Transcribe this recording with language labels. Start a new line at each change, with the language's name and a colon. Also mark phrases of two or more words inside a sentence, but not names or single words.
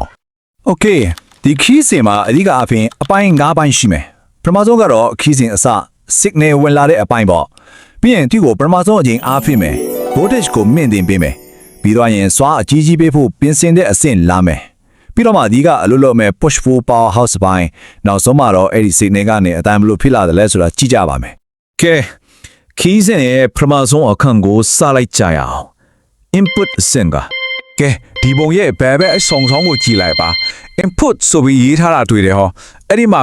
Burmese: Okay ဒီခီးစဉ်မှာအဓိကအပြင်အပိုင်း၅ပိုင်းရှိမယ်ပထမဆုံးကတော့ခီးစဉ်အစ signal ဝင်လာတဲ့အပိုင်းပေါ့ပြီးရင်သူ့ကိုပထမဆုံးအချိန်အားဖြည့်မယ် voltage ကိုမြင့်တင်ပေးမယ်ပြီးတော့ရင်စွာအကြီးကြီးပေးဖို့ပြင်ဆင်တဲ့အ ဆင့်လာမယ်ပြီးတော့မှဒီကအလုပ်လုပ်မဲ့
English: push pull power house
Burmese: ပိုင်းနောက်ဆုံးမှာတော့အဲ့ဒီ signal ကနေအတိုင်းဘလို့ဖြစ်လာတယ်လဲဆိုတာကြည့်ကြပါမယ်ကဲခီးစဉ်ရဲ့ပထမဆုံးအခန်း ကိုစလိုက်ကြရအောင် input အဆင့်ကကဲဒီပုံရဲ့ဘယ်ဘက်အဆောင်ဆောင်ကိုကြည့်လိုက်ပါ input ဆိုပြီးရေးထားတာတွေ့တယ်ဟောအဲ့ဒီမှာ